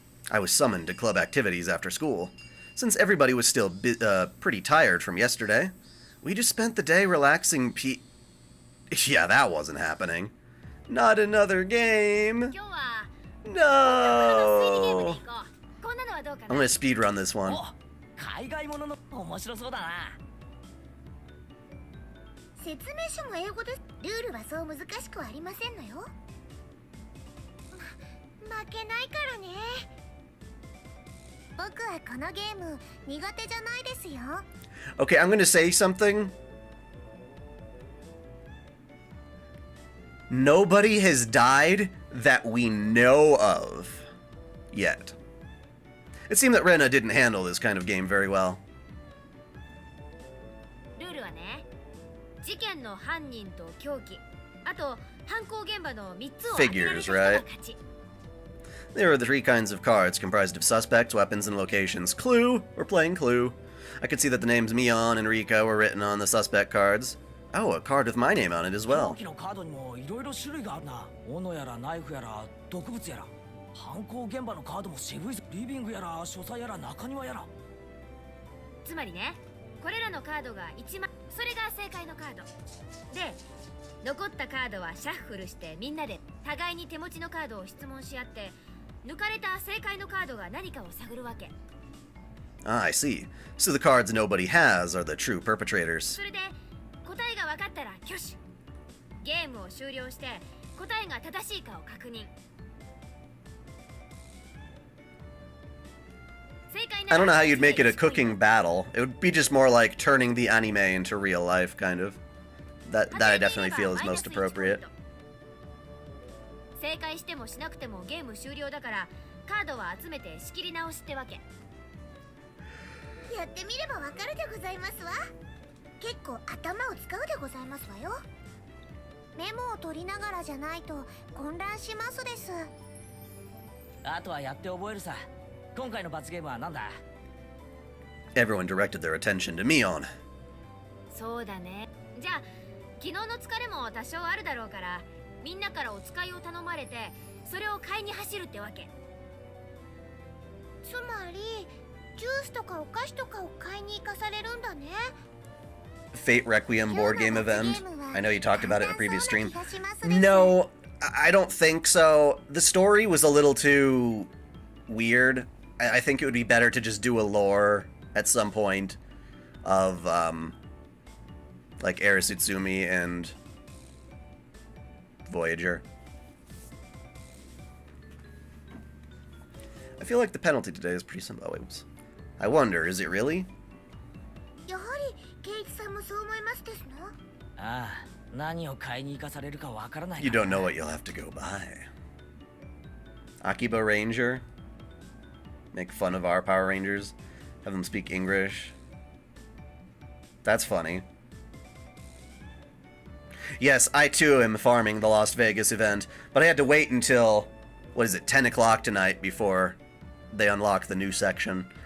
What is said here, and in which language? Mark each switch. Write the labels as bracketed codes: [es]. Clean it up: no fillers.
[en] I was summoned to club activities after school. Since everybody was still pretty tired from yesterday, we just spent the day relaxing Yeah, that wasn't happening. Not another game. No. I'm gonna speedrun this one. [ja] 海外ものの面白そうだな。説明書も英語です。ルールはそう難しくはありませんのよ。負けないからね。僕はこのゲーム苦手じゃないですよ。 [en] Okay, I'm gonna say something. Nobody has died that we know of yet. It seemed that Rena didn't handle this kind of game very well. [ja] ルールはね、事件の犯人と凶器、あと犯行現場の3つを [en] Figures, right? There are the 3 kinds of cards comprised of suspects, weapons, and locations. Clue. We're playing Clue. I could see that the names Mion and Rika were written on the suspect cards. Oh, a card with my name on it as well. [ja] のカードにもいろいろ種類があるな。斧やらナイフやら毒物やら。犯行現場のカードも渋いぞ。リビングやら書斎やら中庭やら。つまりね、これらのカードが1枚、それが正解のカードで、残ったカードはシャッフルしてみんなで互いに手持ちのカードを質問し合って、抜かれた正解のカードが何かを探るわけ。 [en] Ah, I see. So the cards nobody has are the true perpetrators. [ja] それで答えが分かったら挙手。ゲームを終了して答えが正しいかを確認。 [en] I don't know how you'd make it a cooking battle. It would be just more like turning the anime into real life, kind of. That I definitely feel is most appropriate. [ja] 正解してもしなくてもゲーム終了だから、カードは集めて仕切り直しってわけ。やってみればわかるでございますわ。結構頭を使うでございますわよ。メモを取りながらじゃないと混乱しますです。あとはやって覚えるさ。今回の罰ゲームは何だ？ [en] Everyone directed their attention to Mion. [ja] そうだね。じゃあ昨日の疲れも多少あるだろうから、みんなからお使いを頼まれて、それを買いに走るってわけ。つまりジュースとかお菓子とかを買いに行かされるんだね。 [en] Fate Requiem board game event. I know you talked about it in a previous stream. No, I don't think so. The story was a little too weird. I think it would be better to just do a lore at some point of like Arisutsumi and Voyager. I feel like the penalty today is pretty simple. Oops. I wonder, is it really? [ja] やはりケイチさんもそう思いますですの？ああ、何を買いに行かされるかわからない。 [en] You don't know what you'll have to go buy. Akiba Ranger? Make fun of our Power Rangers? Have them speak English? That's funny. Yes, I too am farming the Las Vegas event, but I had to wait until, 10 o'clock tonight before they unlock the new section.